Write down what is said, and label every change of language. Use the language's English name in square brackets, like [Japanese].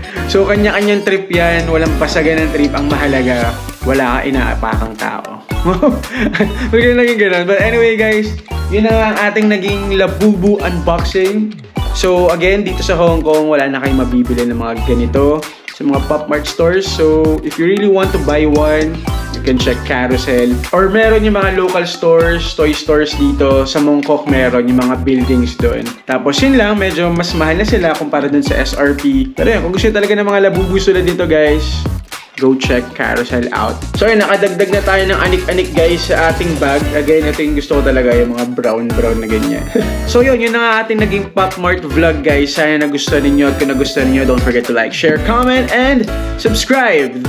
[Filipino] So kanya-kanyang trip yan, walang pasagan ng trip. Ang mahalaga, wala ka inaapakang tao. Huwag na naging ganun. [English] But anyway guys, [Filipino] yun na nga ang ating naging Labubu unboxing. So again, dito sa Hong Kong, wala na kayong mabibili ng mga ganito sa mga Pop Mart stores. [English] So if you really want to buy one, you can check Carousel. [Filipino] Or meron yung mga local stores, toy stores dito. Sa Mongkok meron yung mga buildings doon. Tapos yun lang, medyo mas mahal na sila kumpara dun sa SRP. Pero yun, kung gusto talaga ng mga Labubu sila dito guys, [English] go check Carousel out. [Filipino] So yun, nakadagdag na tayo ng anik-anik guys sa ating bag. Again, ito yung gusto ko talaga, yung mga brown na ganyan. So yun na nga ating naging Pop Mart vlog guys. Sana nagustuhan ninyo at kung nagustuhan ninyo, [English] don't forget to like, share, comment, and subscribe.